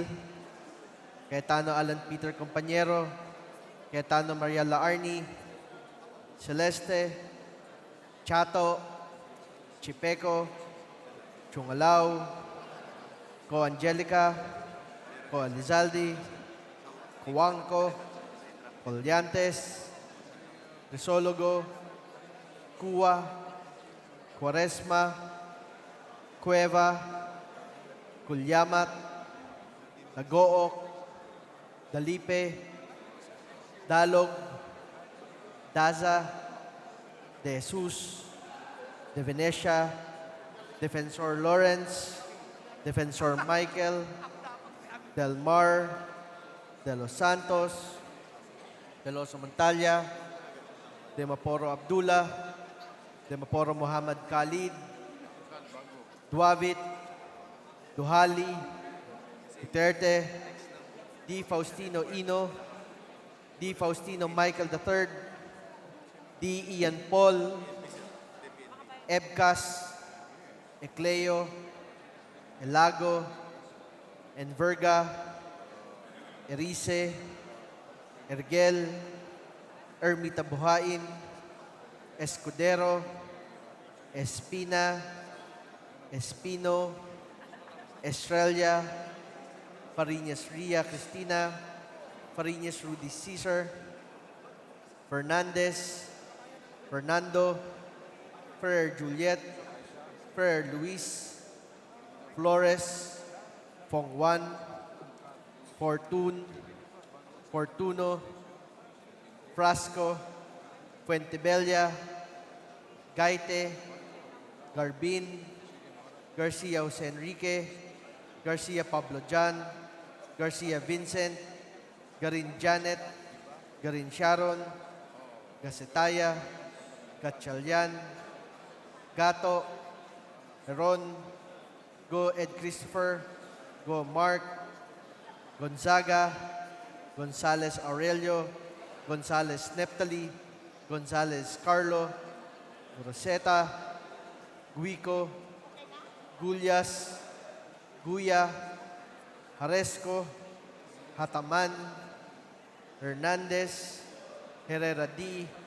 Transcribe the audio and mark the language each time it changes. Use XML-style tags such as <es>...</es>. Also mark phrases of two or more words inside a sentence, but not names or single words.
<tl>Cayetano Alan Peter Compañero. Cayetano Maria Laarni. Celeste. Chato. Chipeco. Chungalao. Co Angelica. Co Elizalde. Cuanco. Colliantes. Risologo. Cua. Quaresma. Cueva. Culyamat. Dagook. Dalipe. Dalog. Daza. De Jesus. De Venecia. Defensor Lawrence. Defensor Michael. Del Mar. De Los Santos. De Los Montalia. De Maporo Abdullah. De Maporo Muhammad Khalid. Duavit. Duhali. Duterte. D. Faustino Ino. D. Faustino Michael III. D. Ian Paul. Ebcas. Ecleo. Elago. Enverga. Erice. Ergel. Ermita Buhain. Escudero. Espina. Espino. Estrella. Fariñas Ria Cristina. Fariñas Rudy Cesar. Fernandez. Fernando. Ferrer Juliet. Ferrer Luis. Flores. Fong Juan. Fortune. Fortuno. Frasco. Fuentebella. Gaite. Garbin. Garcia Jose Enrique. Garcia Pablo John. Garcia Vincent. Garin Janet. Garin Sharon. Gacetaya. Gatchalian. Gato. Heron. Go Ed Christopher. Go Mark. Gonzaga. Gonzales Aurelio. Gonzalez Neptali, Gonzalez Carlo, Rosetta, Guico, Gullas, Guya, Haresco, Hataman, Hernandez, Herrera D,</tl>